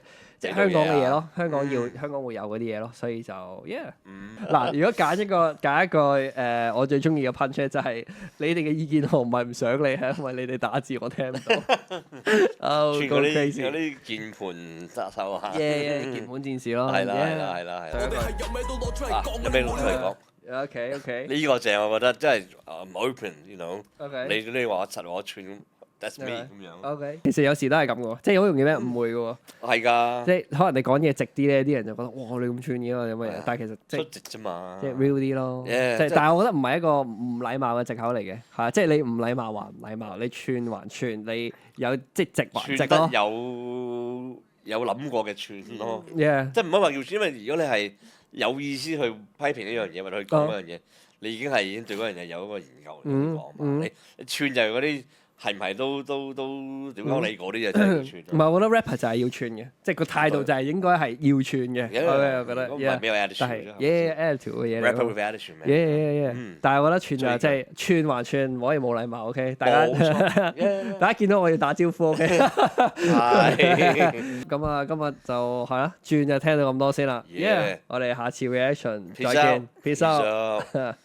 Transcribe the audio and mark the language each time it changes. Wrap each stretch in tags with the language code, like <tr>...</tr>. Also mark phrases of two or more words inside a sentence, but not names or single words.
<yue>即係香港嘅嘢咯，香港會有嗰啲嘢咯，所以就嗱，如果揀一個我最中意嘅 punch 咧，就係你哋嘅意見我唔係唔想你，係因為你哋打字我聽唔到。全嗰啲鍵盤殺手啊！鍵盤戰士咯。係啦。有咩攞出嚟講？OK。呢個正，我覺得真係 open，</yue> <en>you know。</en> <yue>OK。你話我柒我串 ，</yue> <en>that's me</en> <yue>咁樣。 OK。其實有時都係咁嘅喎，即係好容易俾人誤會嘅喎。係㗎。即係可能你講嘢直啲咧，啲人就覺得哇你咁串嘅有乜嘢？但係其實即係直啫嘛。即係 real 啲咯。但係我覺得唔係一個唔禮貌嘅藉口嚟嘅，係即係你唔禮貌還唔禮貌，你串還串，你有即係直還直咯。有諗過嘅串咯。即係唔好話要串，因為如果你係有意思去批評一樣嘢或者去講一樣嘢，你已經對嗰樣嘢有一個研究嚟講嘛。你串就係嗰啲。係唔係都點講你嗰啲嘢真係要串？唔係，我覺得 rapper 就係要串嘅，即係個態度就係應該係要串嘅。我覺得，唔係咩 attitude attitude 嘅嘢。</yue> <en>rapper with attitude 咩？</en> <yue>但係我覺得串就係即係串還串，唔可以冇禮貌。OK， 大家見到我要打招呼。OK。咁啊，今日就係啦，轉就聽到咁多先啦。我哋下次 reaction 再見，</yue> <en>peace out。</en>